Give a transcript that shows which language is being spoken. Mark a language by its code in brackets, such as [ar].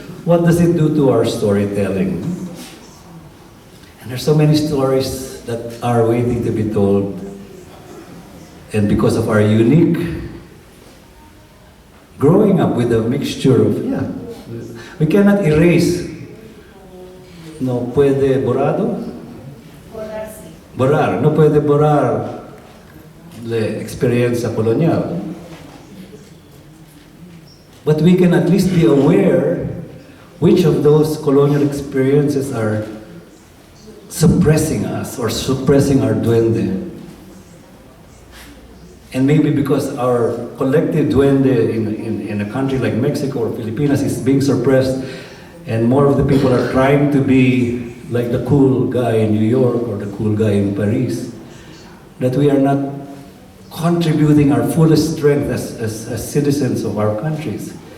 [en] What does it do to our storytelling? And there's so many stories that are waiting to be told. And because of our unique growing up with a mixture of, we cannot erase. [es] No puede borrado? Borrar. No puede borrar la experiencia colonial. [en] But we can at least be aware which of those colonial experiences are suppressing us or suppressing our duende. And maybe because our collective duende in a country like Mexico or Filipinas is being suppressed, and more of the people are trying to be like the cool guy in New York or the cool guy in Paris, that we are not contributing our fullest strength as citizens of our countries.